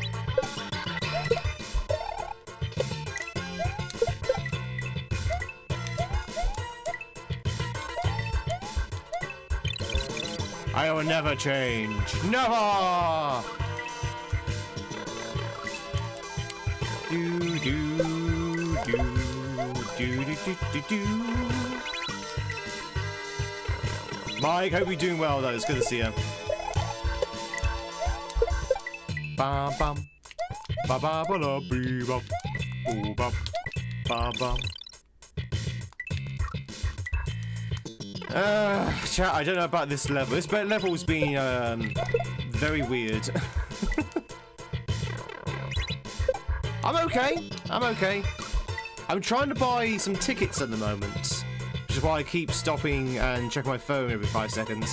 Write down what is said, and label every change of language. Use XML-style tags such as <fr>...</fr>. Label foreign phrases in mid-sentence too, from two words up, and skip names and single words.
<en>I will never change. Never. Do do do do do do do. Mike, hope you're doing well though. It's good to see you. Bam bam ba ba ba la bee bop boo bop ba bam. Chat, I don't know about this level. This level's been very weird. I'm okay. I'm okay. I'm trying to buy some tickets at the moment, which is why I keep stopping and checking my phone every 5 seconds.</en>